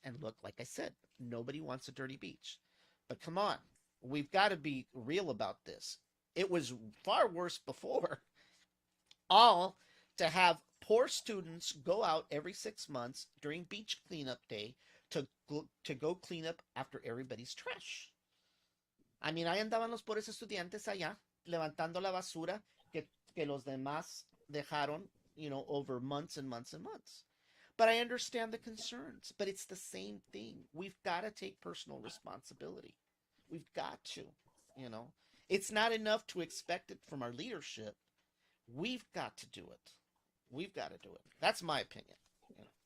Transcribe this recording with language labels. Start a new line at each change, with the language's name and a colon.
English: And look, like I said, nobody wants a dirty beach. But come on, we've got to be real about this. It was far worse before. All to have poor students go out every 6 months during beach cleanup day to go clean up after everybody's trash. I mean,
Spanish: ahí andaban los pobres estudiantes allá levantando la basura que los demás dejaron,
English: you know, over months and months
Spanish: and months.
English: But I understand the concerns, but it's the same thing. We've got to take personal responsibility. We've got to, you know. It's not enough to expect it from our leadership. We've got to do it. We've got to do it. That's my opinion. You